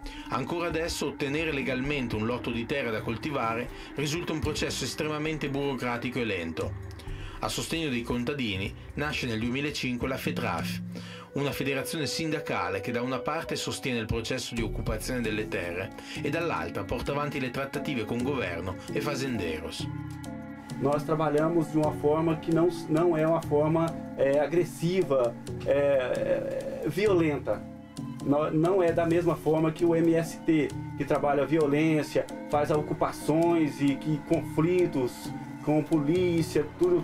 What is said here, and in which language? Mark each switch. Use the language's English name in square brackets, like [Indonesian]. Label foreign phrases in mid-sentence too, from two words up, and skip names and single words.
[Italian] Ancora adesso ottenere legalmente un lotto di terra da coltivare risulta un processo estremamente burocratico e lento. A sostegno dei contadini nasce nel 2005 la FETRAF, una federazione sindacale che da una parte sostiene il processo di occupazione delle terre e dall'altra porta avanti le trattative con governo e fazenderos. [Portuguese] Nós trabalhamos de uma forma que não é uma forma agressiva, violenta. Não é da mesma forma que o MST, que trabalha a violência, faz ocupações e conflitos com polícia, tudo.